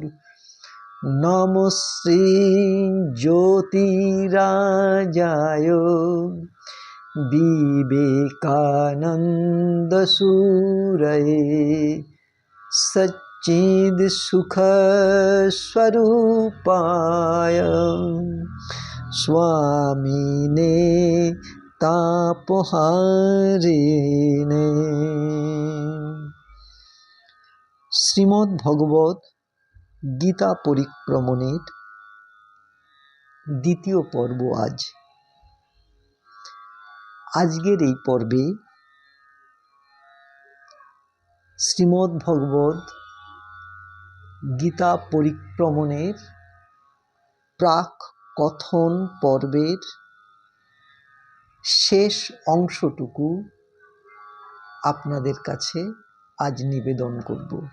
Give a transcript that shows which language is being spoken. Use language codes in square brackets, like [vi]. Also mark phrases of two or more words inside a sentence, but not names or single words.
[sa] नमो श्री ज्योतिराजाय विवेकानंद सूरये सच्चिद सुख स्वरूपाय स्वामिने तापहारिणे। [bn] শ্রীমদ্ ভগবত গীতা পরিক্রমণের দ্বিতীয় পর্ব আজকের এই পর্বে শ্রীমদ্ ভগবত গীতা পরিক্রমণের প্রাক কথন পর্বের শেষ অংশটুকু আপনাদের কাছে আজ নিবেদন করব।